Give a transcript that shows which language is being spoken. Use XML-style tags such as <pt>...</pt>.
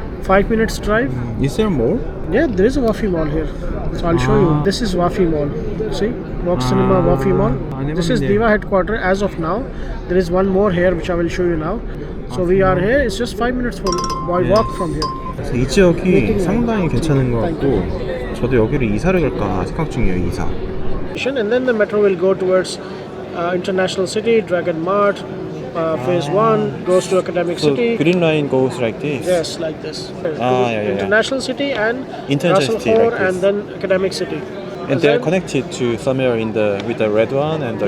<en>5 minutes drive. Is there more? Yeah, there is a Wafi Mall here. So I'll show you. This is Wafi Mall. See? Vox Cinema Wafi Mall. This is Diva headquarters as of now. There is one more here which I will show you now. So we are here. It's just 5 minutes by walk from here.</en> <ko>그래서 이 지역이 상당히 괜찮은 것 같고 저도 여기를 이사를 갈까 생각 중이에요. 이사.</ko> <en>And then the metro will go towards International City, Dragon Mart, Phase 1 goes to Academic City. Green Line goes like this. Yes, like this. Yeah. International City and International Russell City, Hoare like this. and then Academic City. And they're connected to somewhere in the with the red one and the</en>